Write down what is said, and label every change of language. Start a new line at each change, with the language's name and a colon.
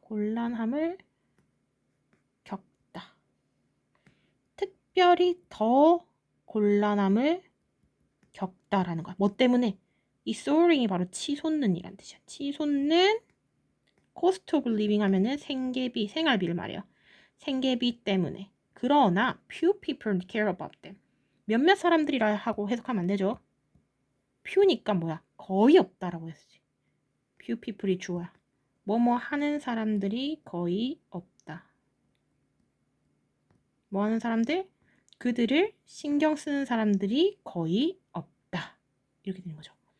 Korean: 곤란함을 겪다. 특별히 더 곤란함을 겪다라는 거야. 뭐 때문에? 이 soaring이 바로 치솟는이란 뜻이야. 치솟는
English: cost of living
Korean: 하면은 생계비, 생활비를 말해요. 생계비 때문에. 그러나
English: few people care about them.
Korean: 몇몇 사람들이라 하고 해석하면 안 되죠. few니까 뭐야? 거의 없다라고 했지.
English: few people
Korean: 이 주어야. 뭐뭐 하는 사람들이 거의 없다. 뭐 하는 사람들? 그들을 신경 쓰는 사람들이 거의 없다. 이렇게 되는 거죠.